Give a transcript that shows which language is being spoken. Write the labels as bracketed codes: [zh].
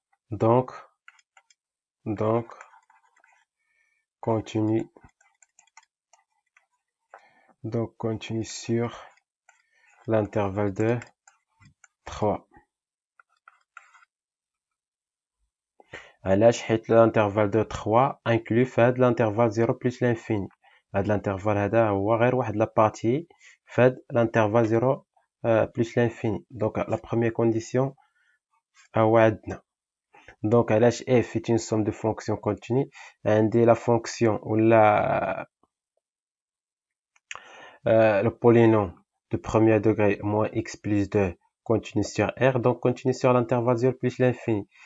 [fr] Donc continue sur l'intervalle de 3. [ar] علاش؟ حيت [fr] l'intervalle de 3 inclut [ar] فهاد [fr] l'intervalle 0 plus l'infini. [ar] هاد l'intervalle هذا هو غير واحد لا بارتي فهاد [fr] l'intervalle 0 plus l'infini. donc la première condition [ar] هو عندنا. [fr] donc علاش f est une somme de fonctions continues؟ عندي la fonction ولا le polynôme de premier degré moins x plus 2 continue sur R, donc continue sur l'intervalle 0 plus l'infini.